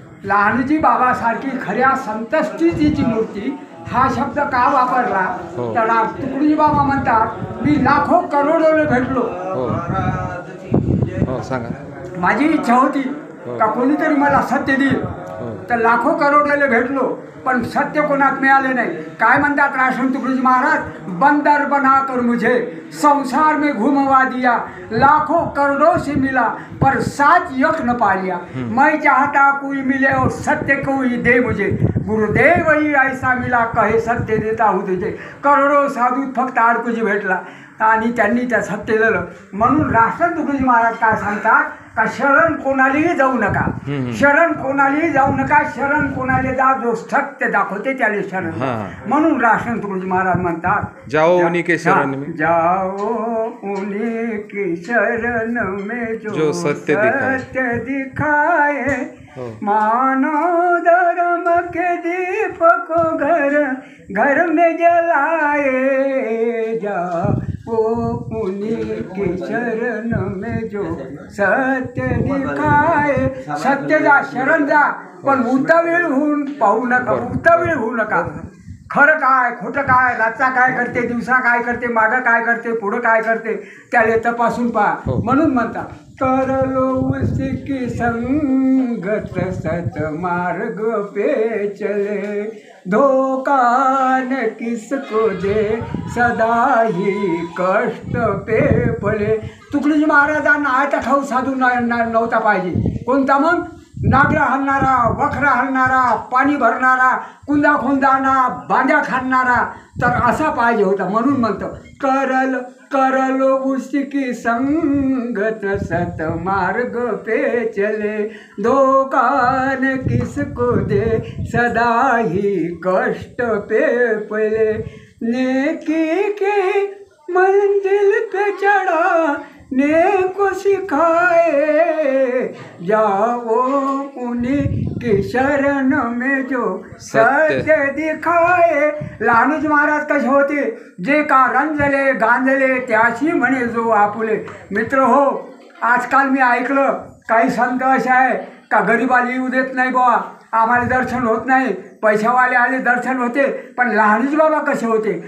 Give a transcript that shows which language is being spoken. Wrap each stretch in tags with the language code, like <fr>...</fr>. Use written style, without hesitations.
<mr>लहानूजी बाबासारखी खऱ्या संत स्थितीची मूर्ती हा शब्द का वापरला? हो. तर तुकडोजी बाबा म्हणतात, मी लाखो करोडोले भेटलो. हो हो सांगा. माझी इच्छा होती का कोणीतरी मला सत्य देईल. तर लाखो करोडोले भेटलो, पण सत्य कोणात मिळाले नाही. काय म्हणतात</mr> <hi>राशन तुकडोजी महाराज, बंदर बना कर मुझे संसार में घुमवा दिया, लाखों करोड़ों से मिला पर साथ यक न पा लिया. मैं चाहता कोई मिले और सत्य कोई दे मुझे, गुरुदेव ही ऐसा मिला कहे सत्य देता हूँ तुझे.</hi> <mr>करोडो साधू फक्त आडकुजी भेटला आणि त्यांनी त्या सत्य दिलं. म्हणून राष्ट्र तुकडोजी महाराज काय सांगतात का शरण कोणालाही जाऊ नका. शरण कोणालाही जाऊ नका. शरण कोणाला जा जो सत्य दाखवते त्याला शरण. म्हणून राष्ट्र तुकडोजी महाराज म्हणतात,</mr> <hi>जाओ उन्हीं के शरण में, जाओ उन्हीं के शरण में जो सत्य दिखाए</hi> <mr>हो.</mr> <hi>मानो धर्म के दीप को घर घर में जलाए जा, वो उन्हीं के चरण में जो सत्य दिखाए.</hi> <mr>सत्य जा, शरण जा, पण उतावीळ होऊन पाहू नका, उतावीळ होऊ नका. खरं काय खोटं काय, रातचा काय करते, दिवसा काय करते, मागं काय करते, पुढं काय करते, त्याला तपासून पहा. म्हणून म्हणता</mr> <hi>करलो उसकी संगत सत मार्ग पे चले, धोखा न किसको दे सदा ही कष्ट पे पले.</hi> <mr>तुकडोजी महाराजांना आटा खाऊ साधू नव्हता पाहिजे. कोणता मग? नागरा हलणारा, वखरा हलणारा, पाणी भरणारा, कुंदा खोंदाना, बांध्या खाणारा, तर असा पाहिजे होता. म्हणून म्हणतो</mr> <hi>करलो उसकी संगत सत मार्ग पे चले, धोखा न किसको दे सदा ही कष्ट पे पले. नेकी के मंजिल पे चढ़ा नेको सिखाए, जाओ उन्हीं की शरण में जो सत्य दिखाए.</hi> <mr>लहानूजी महाराज कसे होते? जे का रंजले गांजले त्याशी म्हणे जो आपुले. मित्र हो, आजकाल मी ऐकलं काही संत असे आहे का गरीबाला येऊ देत नाही बुवा, आम्हाला दर्शन होत नाही. पैशावाले आले दर्शन होते. पण लहानूजी बाबा कसे होते?</mr>